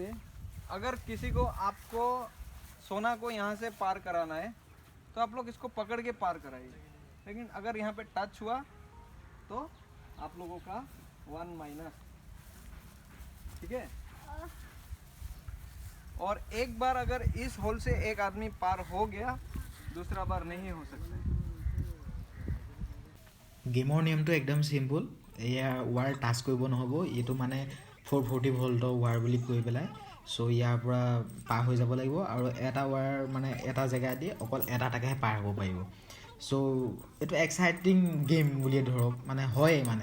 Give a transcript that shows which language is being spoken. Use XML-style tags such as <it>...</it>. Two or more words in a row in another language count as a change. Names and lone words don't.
<hi>अगर किसी को, आपको सोना को यहाँ से पार कराना है तो आप लोग इसको पकड़ के पार कराइए, लेकिन अगर यहाँ पे टच हुआ तो आप लोगों का 1 माइनस। ठीक है, और एक बार अगर इस होल से एक आदमी पार हो गया, दूसरा बार नहीं हो सकता।</hi> <as>গেমৰ নিয়মটো একদম চিম্পুল। এয়া ৱাৰ টাচ কৰিব নহ'ব, এইটো মানে 440 ভল্টৰ ৱাৰ বুলি কৈ পেলাই। চ' ইয়াৰ পৰা পাৰ হৈ যাব লাগিব, আৰু এটা ৱাৰ মানে এটা জেগা দি অকল এটাকেহে পাৰ হ'ব পাৰিব। চ' এইটো</as> <en>exciting game</en> <as>বুলিয়ে ধৰক, মানে হয়েই মানে।</as>